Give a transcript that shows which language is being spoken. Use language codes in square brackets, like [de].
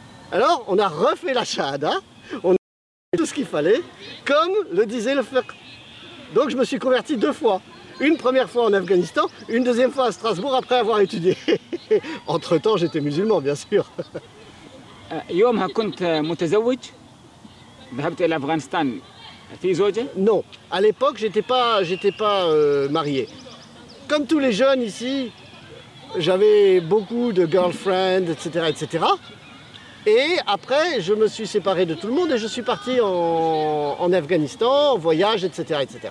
[fr] Alors, on a refait la shahada, on a fait tout ce qu'il fallait, comme le disait le fiqh. Donc je me suis converti 2 fois. Une première fois en Afghanistan, une deuxième fois à Strasbourg après avoir étudié. Entre-temps, j'étais musulman, bien sûr. [ar] يومها كنت متزوج ذهبت الى افغانستان في زوجه؟ [fr] Non, à l'époque, j'étais pas marié. Comme tous les jeunes ici, j'avais beaucoup de girlfriends, etc. Et après, je me suis séparé de tout le monde et je suis parti en Afghanistan, en voyage, etc.